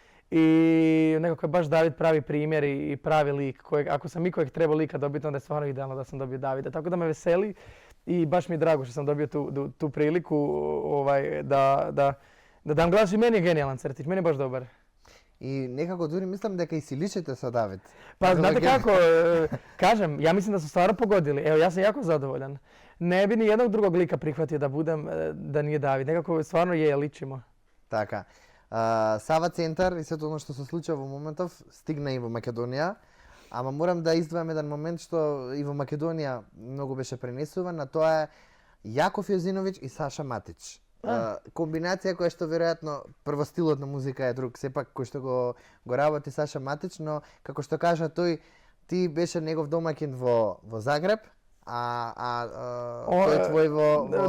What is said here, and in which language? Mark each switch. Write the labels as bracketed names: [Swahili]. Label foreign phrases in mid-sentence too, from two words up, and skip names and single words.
[Croatian] I nekako je baš David pravi primjer i pravi lik. Ako sam ikojeg trebao lika dobiti, onda je stvarno idealno da sam dobio Davida. Tako da me veseli i baš mi je drago što sam dobio tu priliku da dam glas i meni je genijalan crtić, meni je baš dobar. [Macedonian] I nekako дури мислам дека и си личите со Давид. [Croatian] Pa znate kako, kažem, ja mislim da su stvarno pogodili. Evo, ja sam jako zadovoljan. Ne bi ni jednog drugog lika prihvatio da budem, da nije David. Nekako stvarno ličimo. [Macedonian] Така. Сава Центар и сето оно што се случува во моментов стигна и во Македонија. Ама морам да издвојам еден момент што и во Македонија многу беше пренесуван, а тоа е Јаков Јозиновиќ и Саша Матич. Комбинација која што веројатно прво стилот на музика е друг, сепак кој што го работи Саша Матич, но како што кажа тој, ти беше негов домаќин во Загреб, тој твој во